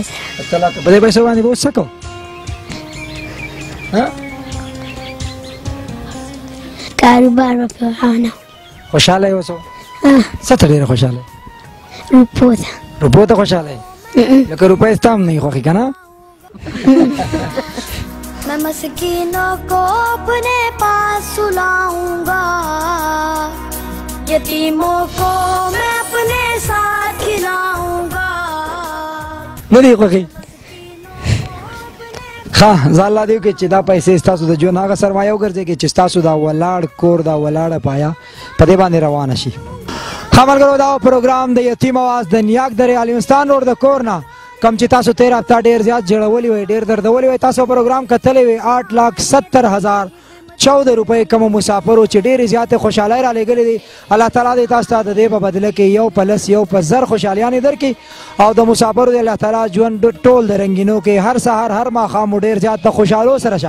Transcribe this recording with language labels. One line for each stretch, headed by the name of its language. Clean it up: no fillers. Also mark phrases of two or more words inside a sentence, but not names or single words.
Pashto: په دې پیسو باندې به اوس څه کوو؟ کاروبار به پرې روانوم. خوشحاله یې اوس؟ څه ته ډېره خوشحاله یې؟ روپو ته. روپو ته خوشحاله یې؟ لکه روپۍ ستا هم نه یې خوښې که نه؟
Urdu: میں مسکینوں کو اپنے پاس سلاؤں گا، یتیموں کو میں اپنے ساتھ کھلاؤں گا.
Pashto: نه دې خوښې؟ ښه زه الله دې وکړي چې دا پیسې ستاسو د ژوند هغه سرمایه وګرځېږي چې ستاسو دا ولاړ کور دا ولاړه پایه په دې باندې روانه شي. ښه ملګرو دا پروګرام د یتیم اواز د نیاک درې علیمستان روډ د کور نه کم چې تاسو تېر هفته ډېر زیات جړولي وئ ډېر دردولي وئ تاسو پروګرام کتلی وئ 8,70,014 روپۍ کومو مسافرو چې ډېرې زیاتې خوشحالۍ را لېږلې دي الله تعالی دې تاسو ته د دې په بدله کې یو په لس یو په زر خوشحالیانې درکړي او د مسافرو د الله تعالی ژوند ټول د رنګینو کې هر سهار هر ماښام ډېر زیات د خوشحالو سره شه.